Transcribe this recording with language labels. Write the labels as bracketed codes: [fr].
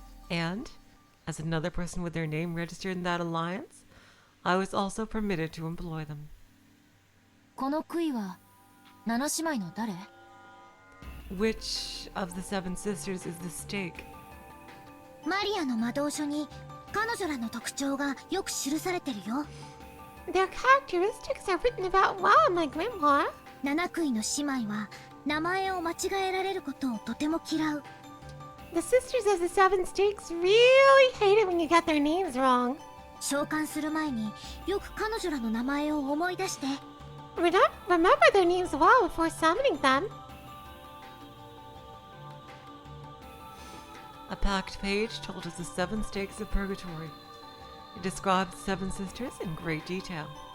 [en] And, as another person with their name registered in that alliance, I was also permitted to employ them. [ja] この杭は7姉妹の誰? [en] Which of the 7 sisters is the stake? [ja] マリアの魔導書に彼女らの特徴がよく記されてるよ。 [en] Their characteristics are written about well in my grimoire. [ja] 7杭の姉妹は名前を間違えられることをとても嫌う。 [en] The sisters of the 7 Stakes really hate it when you get their names wrong. [ja] 召喚する前によく彼女らの名前を思い出して。 [en] Remember their names well before summoning them. A packed page told us the 7 Stakes of Purgatory. It described the 7 sisters in great detail.